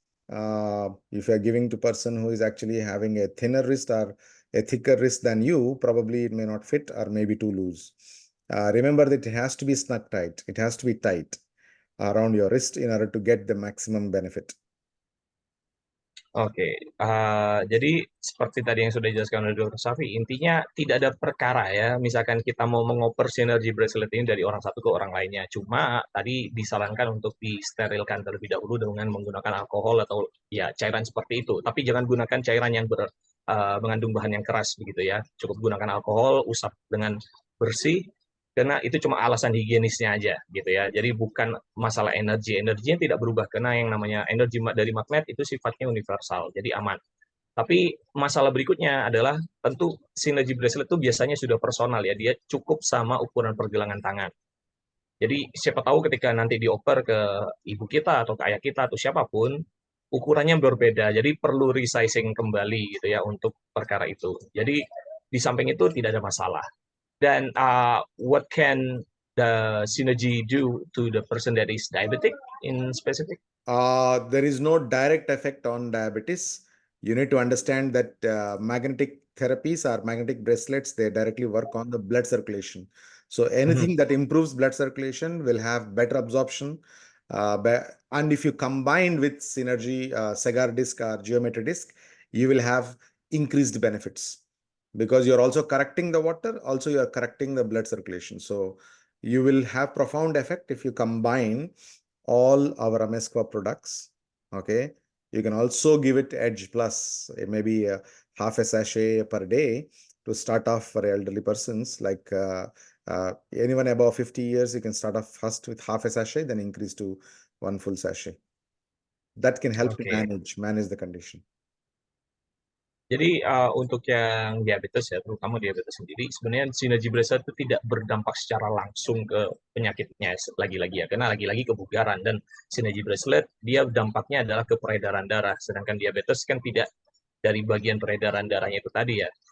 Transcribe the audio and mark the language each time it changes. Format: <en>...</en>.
<en>If you're giving to person who is actually having a thinner wrist or a thicker wrist than you, probably it may not fit or maybe too loose. Remember that it has to be snug tight. It has to be tight around your wrist in order to get the maximum benefit.</en> <id>Oke, jadi seperti tadi yang sudah dijelaskan oleh Dr. Safi, intinya tidak ada perkara ya, misalkan kita mau mengoper sinergi bracelet ini dari orang satu ke orang lainnya. Cuma tadi disarankan untuk disterilkan terlebih dahulu dengan menggunakan alkohol atau ya cairan seperti itu. Tapi jangan gunakan cairan yang mengandung bahan yang keras begitu ya. Cukup gunakan alkohol, usap dengan bersih, karena itu cuma alasan higienisnya aja gitu ya. Jadi bukan masalah energi, energinya tidak berubah karena yang namanya energi dari magnet itu sifatnya universal, jadi aman. Tapi masalah berikutnya adalah tentu sinergi bracelet itu biasanya sudah personal ya, dia cukup sama ukuran pergelangan tangan. Jadi siapa tahu ketika nanti dioper ke ibu kita atau ke ayah kita atau siapapun, ukurannya berbeda. Jadi perlu resizing kembali gitu ya untuk perkara itu. Jadi di samping itu tidak ada masalah.</id> <en>Then, what can the synergy do to the person that is diabetic in specific? There is no direct effect on diabetes. You need to understand that magnetic therapies or magnetic bracelets, they directly work on the blood circulation. So Mhm. anything that improves blood circulation will have better absorption. And if you combine with synergy, Sagar disc or geometry disc, you will have increased benefits because you're also correcting the water, also you're correcting the blood circulation. So you will have profound effect if you combine all our Amezcua products. Okay. You can also give it Edge Plus, maybe half a sachet per day to start off for elderly persons. Like anyone above 50 years, you can start off first with half a sachet, then increase to one full sachet. That can help to Oke. manage the condition.</en> <id>Jadi untuk yang diabetes ya, terutama diabetes sendiri, sebenarnya sinergi bracelet itu tidak berdampak secara langsung ke penyakitnya lagi-lagi ya, karena lagi-lagi kebugaran dan sinergi bracelet dia dampaknya adalah ke peredaran darah, sedangkan diabetes kan tidak dari bagian peredaran darahnya itu tadi ya.</id>